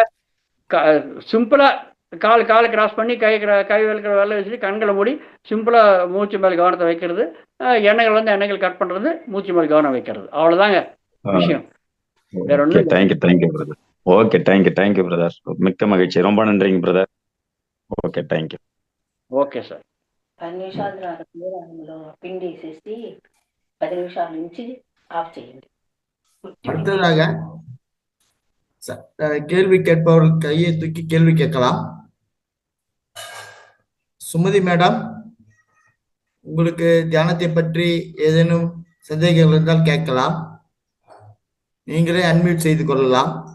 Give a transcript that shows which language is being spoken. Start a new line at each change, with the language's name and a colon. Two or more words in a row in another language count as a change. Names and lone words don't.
Tamil: சிம்பிளா காலை கிராஸ் பண்ணி கை வைக்கிற வேலை வச்சுட்டு கண்களை மூடி சிம்பிளா மூச்சு மேல கவனத்தை வைக்கிறது, எண்ணெய்கள் கட் பண்றது, மூச்சு மேல கவனம் வைக்கிறது, அவ்வளவுதாங்க விஷயம். வேற ஒண்ணும்.
English: thank you brother. okay thank you brother.
Tamil: மிக்க மகிழ்ச்சி. ரொம்ப நன்றிங்க பிரதர்.
English: Okay thank you. Okay sir.
Telugu: 10 నిమిషాలు అందులో పిండి వేసేసి 10 నిమిషాల నుంచి ఆఫ్ చేయండి.
Tamil: அடுத்ததாக கேள்வி கேட்பவர்கள் கையை தூக்கி கேள்வி கேட்கலாம். சுமதி மேடம், உங்களுக்கு தியானத்தை பற்றி ஏதேனும் சந்தேகங்கள் இருந்தால் கேட்கலாம். நீங்களே அன்மியூட் செய்து கொள்ளலாம்.